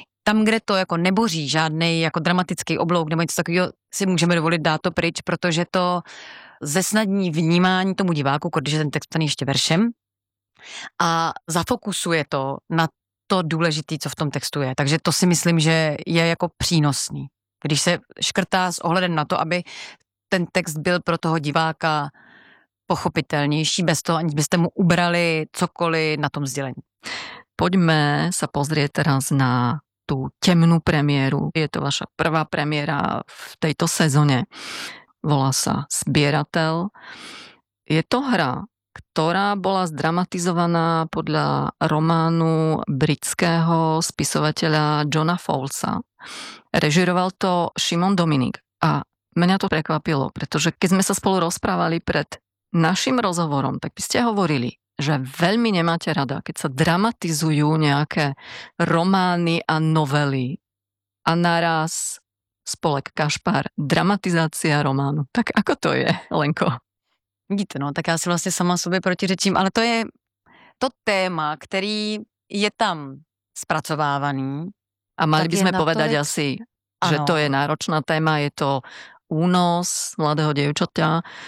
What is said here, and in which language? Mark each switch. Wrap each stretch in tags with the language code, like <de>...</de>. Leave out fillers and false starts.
<cs>Tam, kde to jako neboří žádný jako dramatický oblouk nebo něco takového, si můžeme dovolit dát to pryč, protože to zesnadní vnímání tomu diváku, když je ten text psaný ještě veršem, a zafokusuje to na to důležitý, co v tom textu je. Takže to si myslím, že je jako přínosný. Když se škrtá s ohledem na to, aby ten text byl pro toho diváka pochopitelnější, bez toho, aniž byste mu ubrali cokoliv na tom sdělení. Pojďme se</cs> <sk>pozrieť teraz</sk> <cs>na tu temnou premiéru.</cs> <sk>Je to vaša prvá premiéra</sk> <cs>v této sezóně. Volá se Sběratel.</cs> <sk>Je to hra, ktorá bola zdramatizovaná podľa románu britského spisovateľa Johna Fowlesa. Režiroval to Šimon Dominik. A mňa to prekvapilo, pretože keď sme sa spolu rozprávali pred našim rozhovorom, tak by ste hovorili, že veľmi nemáte rada, keď sa dramatizujú nejaké romány a novely a naraz spolek Kašpar, dramatizácia románu. Tak ako to je, Lenko?</sk> <cs>Vidíte, no, tak já si vlastně sama sobě protiřečím, ale to je to téma, který je tam zpracovávaný.</cs> <sk>A mali bychom povedať to,</sk> <cs>asi, ano, že to je náročná téma, je to únos mladého děvčata.</cs>